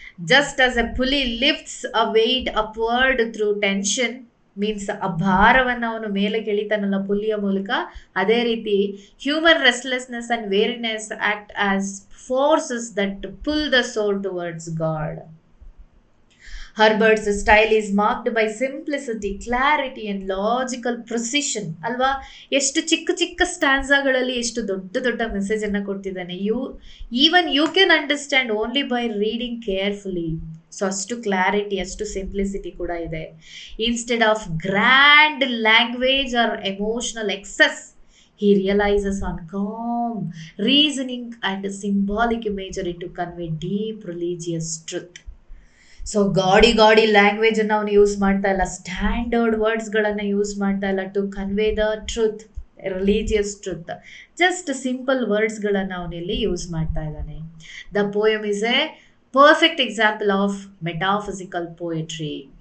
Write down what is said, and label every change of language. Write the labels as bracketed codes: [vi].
[en] Just as a pulley lifts a weight upward through tension, [kn] means ಆ ಭಾರವನ್ನು ಅವನು ಮೇಲೆ ಕೆಳಿತಾನಲ್ಲ ಪುಲ್ಲಿಯ ಮೂಲಕ, ಅದೇ ರೀತಿ [en] Human restlessness and weariness act as forces that pull the soul towards God. Herbert's style is marked by simplicity, clarity and logical precision. [kn] ಅಲ್ವಾ? ಎಷ್ಟು ಚಿಕ್ಕ ಚಿಕ್ಕ ಸ್ಟ್ಯಾನ್ಸಾಗಳಲ್ಲಿ ಎಷ್ಟು ದೊಡ್ಡ ದೊಡ್ಡ ಮೆಸೇಜ್ ಅನ್ನ ಕೊಡ್ತಿದ್ದಾನೆ. [en] Even you can understand only by reading carefully. [kn] So ಅಷ್ಟು clarity, ಅಷ್ಟು ಸಿಂಪ್ಲಿಸಿಟಿ ಕೂಡ ಇದೆ. [en] Instead of grand language or emotional excess, he realizes on calm reasoning and symbolic imagery to convey deep religious truth. [kn] So ಗಾಡಿ language ಅನ್ನು ಅವನು use ಮಾಡ್ತಾ ಇಲ್ಲ, standard ವರ್ಡ್ಸ್ಗಳನ್ನು use ಮಾಡ್ತಾ ಇಲ್ಲ [en] To convey the truth, religious truth. [kn] Just simple ವರ್ಡ್ಸ್ಗಳನ್ನು ಅವನಲ್ಲಿ use ಮಾಡ್ತಾ ಇದ್ದಾನೆ. [en] The poem is a perfect example of metaphysical poetry.